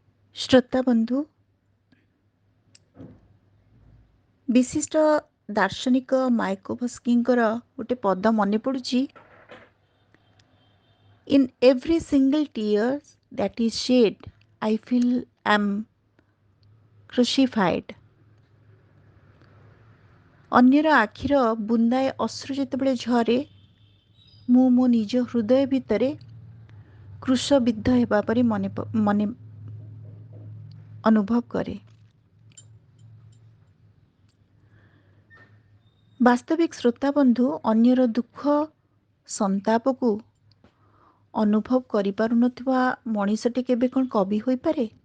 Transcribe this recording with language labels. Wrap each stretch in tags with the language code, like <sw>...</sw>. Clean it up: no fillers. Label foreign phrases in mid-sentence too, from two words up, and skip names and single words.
<or>ଶ୍ରୋତା ବନ୍ଧୁ ବିଶିଷ୍ଟ ଦାର୍ଶନିକ माइकोभस्कीଙ୍କର ଗୋଟେ ପଦ ମନେ ପଡୁଛି।</or> <en>In every single tear that is shed, I feel am crucified।</en> <or>ଅନ୍ୟର ଆଖିର ବୁନ୍ଦାଏ ଅଶ୍ରୁ ଯେତେବେଳେ ଝରେ, ମୁଁ ମୋ ନିଜ ହୃଦୟ ଭିତରେ କ୍ରୁଶବିଦ୍ଧ ହେବା ପରି ମନେ ଅନୁଭବ କରେ। ବାସ୍ତବିକ ଶ୍ରୋତା ବନ୍ଧୁ ଅନ୍ୟର ଦୁଃଖ ସନ୍ତାପକୁ ଅନୁଭବ କରିପାରୁନଥିବା ମଣିଷଟି କେବେ କ'ଣ କବି ହୋଇପାରେ?</or>